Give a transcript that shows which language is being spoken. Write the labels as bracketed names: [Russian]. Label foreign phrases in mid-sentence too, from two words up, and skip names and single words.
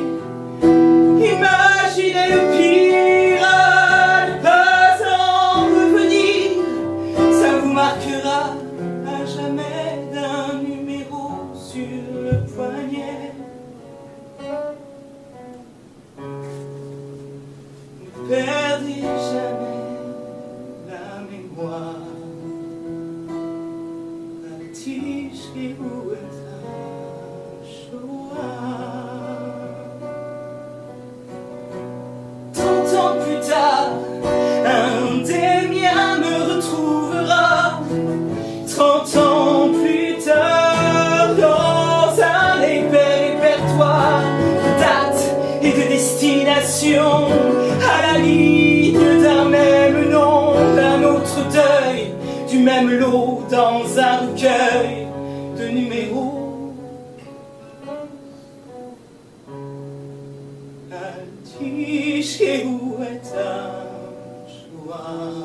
[French] Imaginez le pire, ne pas en revenir, ça vous marquera à jamais d'un numéro sur le poignet. Ne perdez jamais la mémoire. [Hebrew] תשכחו את השואה. [French] 30 ans plus tard, un des miens me retrouvera. 30 ans plus tard, dans un répertoire de dates et de destinations, à la ligne d'un même nom, d'un autre deuil, du même lot dans un recueil de numéros. [Hebrew] אל תשכחו את השואה.